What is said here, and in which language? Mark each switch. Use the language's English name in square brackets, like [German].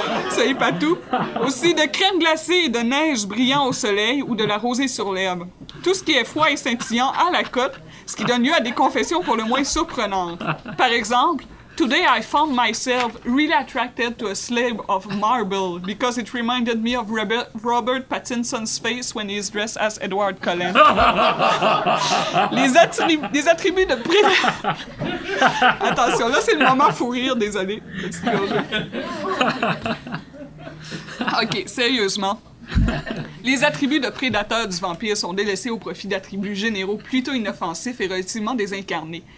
[French] Ça n'est pas tout. Aussi de crème glacée et de neige brillant au soleil ou de la rosée sur l'herbe. tout ce qui est froid et scintillant à la cote, ce qui donne lieu à des confessions pour le moins surprenantes. Par exemple, [English] Today I found myself really attracted to a slab of marble because it reminded me of Robert Pattinson's face when he's dressed as Edward Cullen. [French] Les attributs de Attention, là c'est le moment fou rire, désolé. Ok, sérieusement. Les attributs de prédateur du vampire sont délaissés au profit d'attributs généraux plutôt inoffensifs et relativement désincarnés.